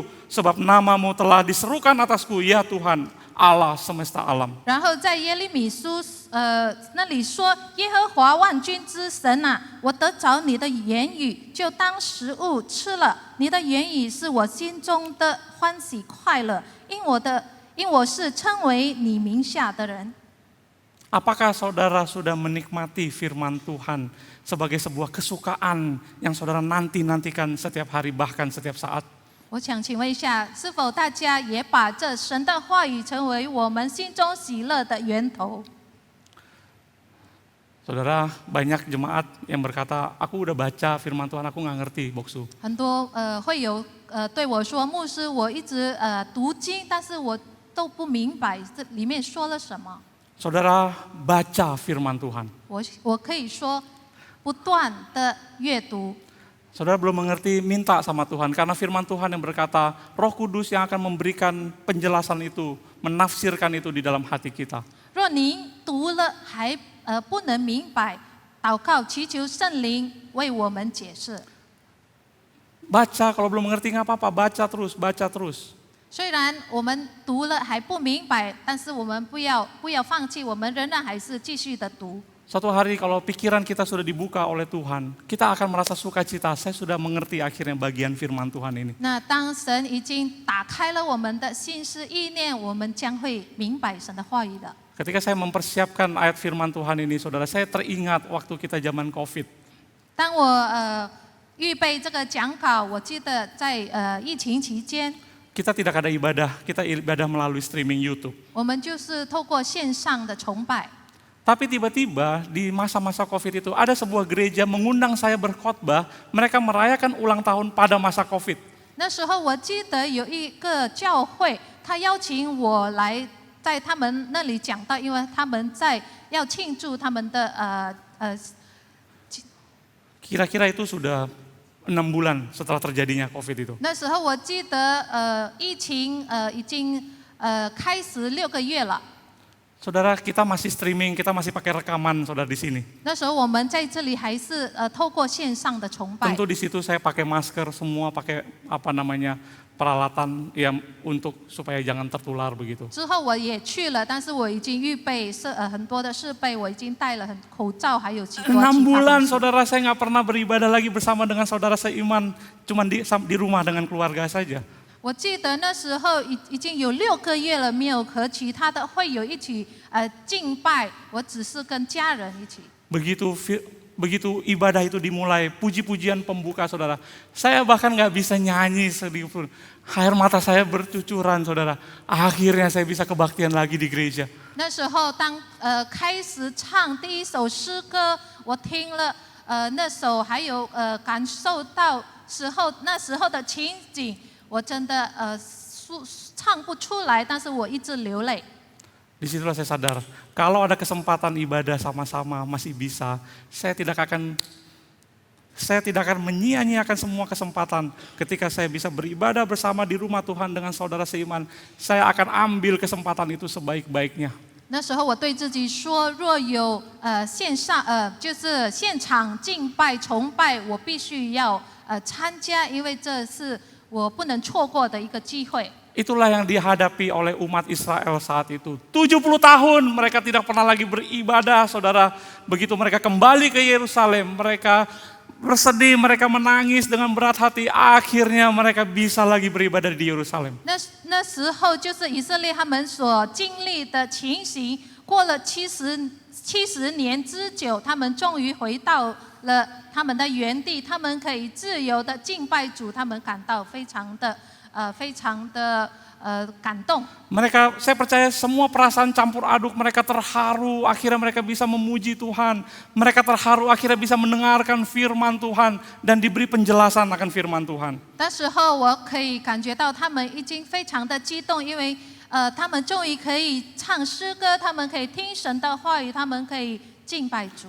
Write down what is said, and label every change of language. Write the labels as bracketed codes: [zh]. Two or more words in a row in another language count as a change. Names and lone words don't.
[id] Sebab namamu telah diserukan atasku, ya Tuhan, Allah semesta alam. [zh] 然后在耶利米书那里说：“耶和华万军之神啊，我得着你的言语，就当食物吃了。你的言语是我心中的欢喜快乐，因我是称为你名下的人。” [id] Apakah saudara sudah menikmati firman Tuhan sebagai sebuah kesukaan yang saudara nanti-nantikan setiap hari, bahkan setiap saat? [zh] 我想请问一下，是否大家也把这神的话语成为我们心中喜乐的源头？ [id] Saudara, banyak jemaat yang berkata, aku udah baca firman Tuhan, aku nggak ngerti, Boksu. [zh] 很多会有对我说，牧师，我一直读经，但是我都不明白这里面说了什么。 [id] Saudara, baca firman Tuhan. [zh] 我可以说，不断的阅读。 [id] Saudara belum mengerti, minta sama Tuhan. Karena firman Tuhan yang berkata, Roh Kudus yang akan memberikan penjelasan itu, menafsirkan itu di dalam hati kita. [zh] 若您读了还不能明白，祷告祈求圣灵为我们解释。 [id] Baca, kalau belum mengerti nggak apa-apa, baca terus, baca terus. [zh] 虽然我们读了还不明白，但是我们不要放弃，我们仍然还是继续的读。 [id] Suatu hari kalau pikiran kita sudah dibuka oleh Tuhan, kita akan merasa sukacita. Saya sudah mengerti akhirnya bagian firman Tuhan ini. [zh] 那当神已经打开了我们的心思意念，我们将会明白神的话语的。 [id] Ketika saya mempersiapkan ayat firman Tuhan ini, saudara, saya teringat waktu kita zaman COVID. [zh] 当我预备这个讲稿，我记得在疫情期间， [id] Kita tidak ada ibadah, kita ibadah melalui streaming YouTube. [zh] 我们就是透过线上的崇拜。 [id] Tapi tiba-tiba di masa-masa COVID itu ada sebuah gereja mengundang saya berkhotbah, mereka merayakan ulang tahun pada masa COVID. [zh] 那时候我记得有一个教会，他邀请我来在他们那里讲道，因为他们要庆祝他们的 [id] Kira-kira itu sudah 6 bulan setelah terjadinya COVID itu. [zh] 那时候我记得疫情已经开始6个月了。 [id] Saudara, kita masih streaming, kita masih pakai rekaman, saudara di sini. [zh] 那时候我们在这里还是透过线上的崇拜。 [id] Tentu di situ saya pakai masker, semua pakai peralatan yang untuk supaya jangan tertular begitu. [zh] 之后我也去了，但是我已经预备很多的设备，我已经戴了口罩，还有许多 6 其他 [id] bulan [zh] 东西。 [id] saudara saya nggak pernah beribadah lagi bersama dengan saudara seiman, cuma di rumah dengan keluarga saja. [zh] 我记得那时候已经有6个月了，没有和其他的会友一起敬拜，我只是跟家人一起。 [id] Begitu ibadah itu dimulai, puji-pujian pembuka saudara. Saya bahkan nggak bisa nyanyi sedikit pun. Air mata saya bercucuran saudara. Akhirnya saya bisa kebaktian lagi di gereja. [zh] 那时候当开始唱第一首诗歌，我听了那首，还有感受到那时候的情景，我真的唱不出来，但是我一直流泪。 [id] Disitulah saya sadar, kalau ada kesempatan ibadah sama-sama masih bisa, saya tidak akan menyia-nyiakan semua kesempatan. Ketika saya bisa beribadah bersama di rumah Tuhan dengan saudara seiman, saya akan ambil kesempatan itu sebaik-baiknya. [zh] 那时候我对自己说，若有线上就是现场敬拜崇拜，我必须要参加，因为这是我不能错过的一个机会。 [id] Itulah yang dihadapi oleh umat Israel saat itu. 70 tahun mereka tidak pernah lagi beribadah, saudara. Begitu mereka kembali ke Yerusalem, mereka bersedih, mereka menangis dengan berat hati. Akhirnya mereka bisa lagi beribadah di Yerusalem. [zh] 那时候就是以色列他们所经历的情形，过了70年之久，他们终于回到了他们的原地，他们可以自由的敬拜主，他们感到非常的感动。 [id] Saya percaya semua perasaan campur aduk, mereka terharu, akhirnya mereka bisa memuji Tuhan. Mereka terharu, akhirnya bisa mendengarkan firman Tuhan dan diberi penjelasan akan firman Tuhan. [zh] 那时候我可以感觉到他们已经非常的激动，因为他们终于可以唱诗歌，他们可以听神的话语，他们可以敬拜主。